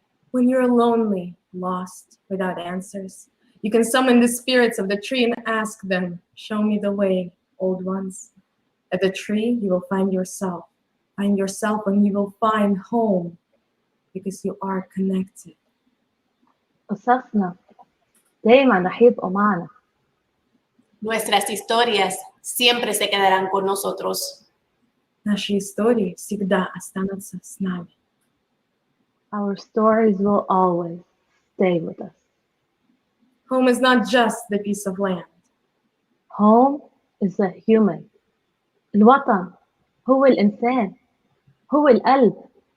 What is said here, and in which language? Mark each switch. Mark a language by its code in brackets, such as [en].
[en] When you're lonely, lost, without answers, you can summon the spirits of the tree and ask them, show me the way, old ones. At the tree, you will find yourself. Find yourself and you will find home because you are connected. [ar] قصصنا دايما رح يبقوا معنا. [es] Nuestras historias siempre se quedarán con nosotros. [ru] Наши истории всегда останутся с нами. [en] Our stories will always stay with us. Home is not just the piece of land. Home is a human. [ar] الوطن هو الإنسان. هو القلب.